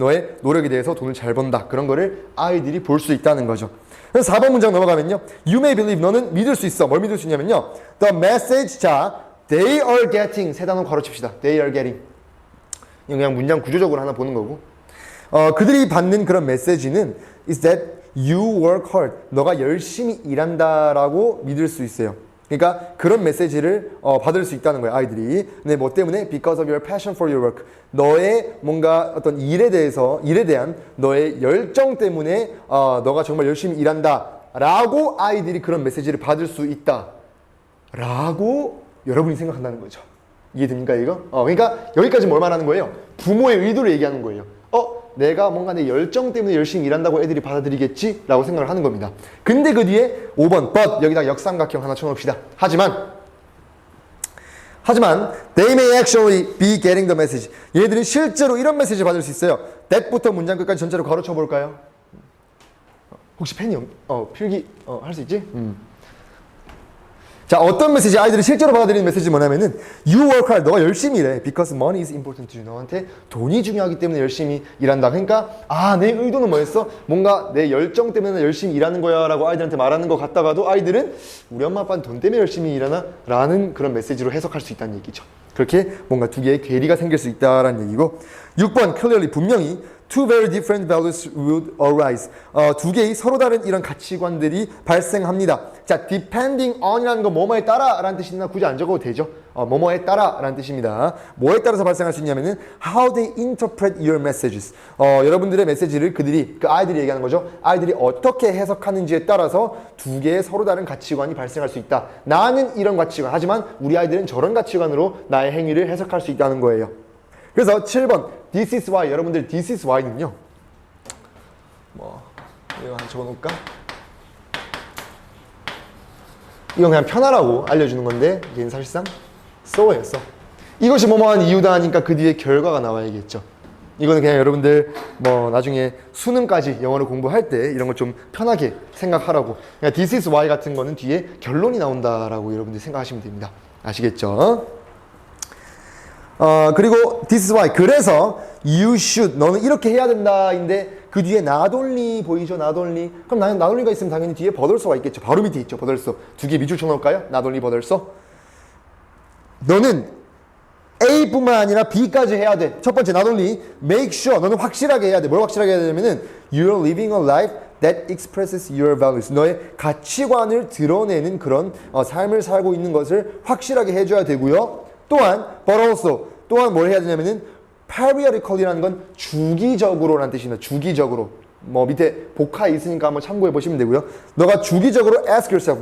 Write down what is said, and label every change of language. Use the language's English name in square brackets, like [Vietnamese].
[Korean] 너의 노력에 대해서 돈을 잘 번다. 그런 거를 아이들이 볼 수 있다는 거죠. 그래서 4번 문장 넘어가면요. [English] You may believe. [Korean] 너는 믿을 수 있어. 뭘 믿을 수 있냐면요. [English] The message. 자, they are getting. [Korean] 세 단어 괄호칩시다. [English] They are getting. [Korean] 이거 그냥 문장 구조적으로 하나 보는 거고. 그들이 받는 그런 메시지는 [English] is that you work hard. [Korean] 너가 열심히 일한다라고 믿을 수 있어요. 그러니까 그런 메시지를 받을 수 있다는 거예요, 아이들이. 근데 뭐 때문에? [English] Because of your passion for your work. [Korean] 너의 뭔가 어떤 일에 대한 너의 열정 때문에 너가 정말 열심히 일한다 라고 아이들이 그런 메시지를 받을 수 있다 라고 여러분이 생각한다는 거죠. 이해됩니까, 이거? 그러니까 여기까지 뭘 말하는 거예요? 부모의 의도를 얘기하는 거예요. 내가 뭔가 내 열정 때문에 열심히 일한다고 애들이 받아들이겠지? 라고 생각을 하는 겁니다. 근데 그 뒤에 5번 but 여기다 역삼각형 하나 쳐놓읍시다. [English] 하지만 they may actually be getting the message. [Korean] 얘들은 실제로 이런 메시지 받을 수 있어요. that부터 문장 끝까지 전체로 가로쳐 볼까요? 혹시 펜이 필기 할 수 있지? 자, 어떤 메시지, 아이들이 실제로 받아들이는 메시지 뭐냐면은 [English] You work hard, [Korean] 너가 열심히 일해 [English] Because money is important to you. [Korean] 너한테 돈이 중요하기 때문에 열심히 일한다. 그러니까 내 의도는 뭐였어? 뭔가 내 열정 때문에 열심히 일하는 거야 라고 아이들한테 말하는 것 같다가도 아이들은 우리 엄마 아빠는 돈 때문에 열심히 일하나? 라는 그런 메시지로 해석할 수 있다는 얘기죠. 그렇게 뭔가 두 개의 괴리가 생길 수 있다라는 얘기고. [English] 6번 clearly 분명히 Two very different values would arise. [Korean] 두 개의 서로 다른 이런 가치관들이 발생합니다. 자, depending on이라는 건 뭐뭐에 따라 라는 뜻이나 굳이 안 적어도 되죠. 뭐뭐에 따라 라는 뜻입니다. 뭐에 따라서 발생할 수 있냐면은 [English] how they interpret your messages. [Korean] 여러분들의 메시지를 그 아이들이 얘기하는 거죠. 아이들이 어떻게 해석하는지에 따라서 두 개의 서로 다른 가치관이 발생할 수 있다. 나는 이런 가치관, 하지만 우리 아이들은 저런 가치관으로 나의 행위를 해석할 수 있다는 거예요. [English] 그래서 7번 This is why. [Korean] 여러분들 This is why는요, 이거 하나 적어놓을까? 이건 그냥 편하라고 알려주는 건데 얘는 사실상 so예요. [English] so. [Korean] 이것이 뭐뭐한 이유다 하니까 그 뒤에 결과가 나와야겠죠. 이거는 그냥 여러분들 나중에 수능까지 영어를 공부할 때 이런 걸 좀 편하게 생각하라고. 그냥 This is why 같은 거는 뒤에 결론이 나온다라고 여러분들 생각하시면 됩니다. 아시겠죠? [English] 그리고 this is why. 그래서 you should. [Korean] 너는 이렇게 해야 된다인데 그 뒤에 not only 보이죠? [English] not only. [Korean] 그럼 나는 not only가 있으면 당연히 뒤에 but also가 있겠죠. 바로 밑에 있죠. but also. 두 개 밑줄 쳐놓을까요? not only but also. 너는 A뿐만 아니라 B까지 해야 돼. [English] 첫 번째 not only make sure. [Korean] 너는 확실하게 해야 돼. 뭘 확실하게 해야 되냐면은 [English] you're living a life that expresses your values. [Korean] 너의 가치관을 드러내는 그런 삶을 살고 있는 것을 확실하게 해줘야 되고요. [English] 또한 but also. [Korean] 또한 뭘 해야 되냐면은 periodically라는 건 주기적으로라는 뜻입니다. 주기적으로. 밑에 복화에 있으니까 한번 참고해 보시면 되고요. 너가 주기적으로 [English] ask yourself.